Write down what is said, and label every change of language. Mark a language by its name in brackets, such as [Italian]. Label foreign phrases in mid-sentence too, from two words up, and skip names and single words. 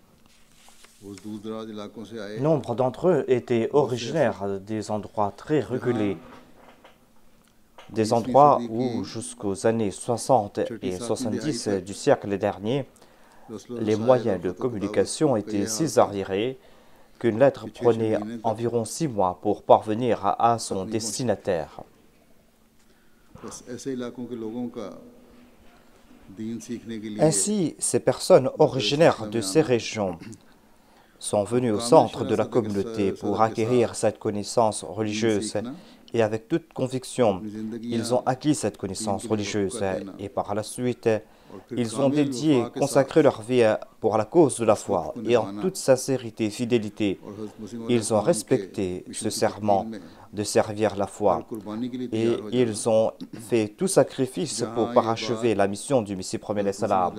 [French] Nombre d'entre eux étaient originaires des endroits très reculés, des endroits où jusqu'aux années 60 et 70 du siècle dernier, les moyens de communication étaient si arriérés qu'une lettre prenait environ 6 mois pour parvenir à son destinataire. [Urdu] بس ایسے علاقوں کے لوگوں کا دین سیکھنے کے لیے [French] Ainsi, ces personnes originaires de ces régions sont venues au centre de la communauté pour acquérir cette connaissance religieuse et avec toute conviction, ils ont acquis cette connaissance religieuse et par la suite, ils ont dédié, consacré leur vie pour la cause de la foi et en toute sincérité et fidélité, ils ont respecté ce serment de servir la foi et ils ont fait tout sacrifice pour parachever la mission du Messie premier [Arabic] عليه السلام.